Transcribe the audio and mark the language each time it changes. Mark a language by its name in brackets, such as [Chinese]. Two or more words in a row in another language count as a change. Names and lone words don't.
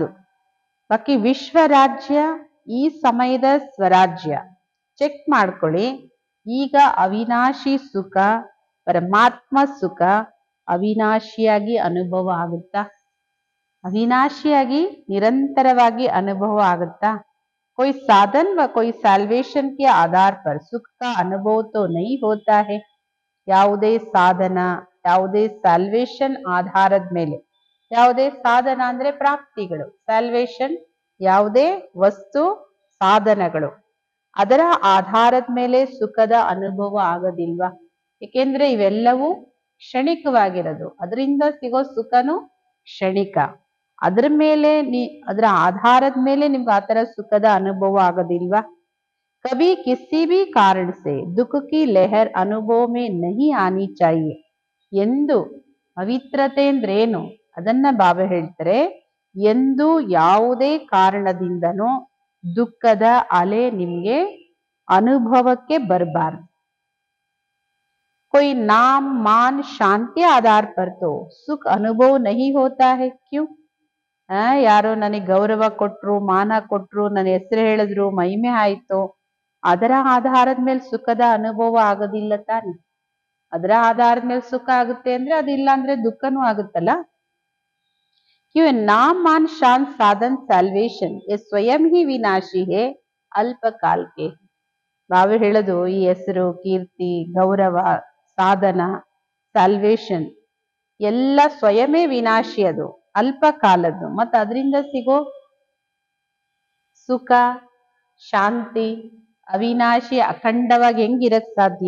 [Kannada] ಬಾಕಿ ವಿಶ್ವ ರಾಜ್ಯ ಈ ಸಮಯದ ಸ್ವರಾಜ್ಯ. ಚೆಕ್ ಮಾಡ್ಕೊಳ್ಳಿ. ಈಗ ಅವಿನಾಶಿ ಸುಖ, ಪರಮಾತ್ಮ ಸುಖ ಅವಿನಾಶಿಯಾಗಿ ಅನುಭವ ಆಗುತ್ತಾ? ಅವಿನಾಶಿಯಾಗಿ ನಿರಂತರವಾಗಿ ಅನುಭವ ಆಗುತ್ತಾ? [Hindi] कोई साधन व कोई सैल्वेशन के आधार पर सुख का अनुभव तो नहीं होता है। [Kannada] ಯಾವುದೇ ಸಾಧನ, ಯಾವುದೇ ಸ್ಯಾಲ್ವೇಷನ್ ಆಧಾರದ ಮೇಲೆ, ಯಾವುದೇ ಸಾಧನ ಅಂದ್ರೆ ಪ್ರಾಪ್ತಿಗಳು, ಸ್ಯಾಲ್ವೇಷನ್ ಯಾವುದೇ ವಸ್ತು ಸಾಧನಗಳು, ಅದರ ಆಧಾರದ ಮೇಲೆ ಸುಖದ ಅನುಭವ ಆಗೋದಿಲ್ವಾ? ಏಕೆಂದ್ರೆ ಇವೆಲ್ಲವೂ ಕ್ಷಣಿಕವಾಗಿರೋದು, ಅದರಿಂದ ಸಿಗೋ ಸುಖನು ಕ್ಷಣಿಕ. ಅದ್ರ ಮೇಲೆ ಅದರ ಆಧಾರದ ಮೇಲೆ ನಿಮ್ಗೆ ಆತರ ಸುಖದ ಅನುಭವ ಆಗೋದಿಲ್ವಾ? [Hindi] कभी किसी भी कारण से दुख की लहर अनुभव में नहीं आनी चाहिए [Kannada] ಎಂದು ಪವಿತ್ರತೆ ಅಂದ್ರೇನು ಅದನ್ನ ಬಾಬಾ ಹೇಳ್ತಾರೆ. ಎಂದು ಯಾವುದೇ ಕಾರಣದಿಂದನೂ ದುಃಖದ ಅಲೆ ನಿಮ್ಗೆ ಅನುಭವಕ್ಕೆ ಬರಬಾರ್ದು. [Hindi] कोई नाम मान शांति आधार पर तो सुख अनुभव नहीं होता है क्यों? [Kannada] ಯಾರೋ ನನಗೆ ಗೌರವ ಕೊಟ್ರು, ಮಾನ ಕೊಟ್ರು, ನನ್ನ ಹೆಸರು ಹೇಳಿದ್ರು, ಮಹಿಮೆ ಆಯ್ತು, ಅದರ ಆಧಾರದ ಮೇಲೆ ಸುಖದ ಅನುಭವ ಆಗೋದಿಲ್ಲ ತಾನೆ. ಅದರ ಆಧಾರದ ಮೇಲೆ ಸುಖ ಆಗುತ್ತೆ ಅಂದ್ರೆ ಅದಿಲ್ಲ ಅಂದ್ರೆ ದುಃಖನೂ ಆಗುತ್ತಲ್ಲ. [Hindi] क्यों नाम मान शान साधन सैल्वेशन ये स्वयं ही विनाशी है अल्प काल के. [Kannada] ಬಾಬಾ ಹೇಳೋದು ಈ ಹೆಸರು, ಕೀರ್ತಿ, ಗೌರವ, ಸಾಧನ, ಸ್ಯಾಲ್ವೇಷನ್ ಎಲ್ಲ ಸ್ವಯಮೇ ವಿನಾಶಿ, ಅದು ಅಲ್ಪ ಕಾಲದ್ದು. ಮತ್ತು ಅದರಿಂದ ಸಿಗೋ ಸುಖ, ಶಾಂತಿ ಅವಿನಾಶಿ, ಅಖಂಡವಾಗಿ ಹೆಂಗಿರಕ್ ಸಾಧ್ಯ?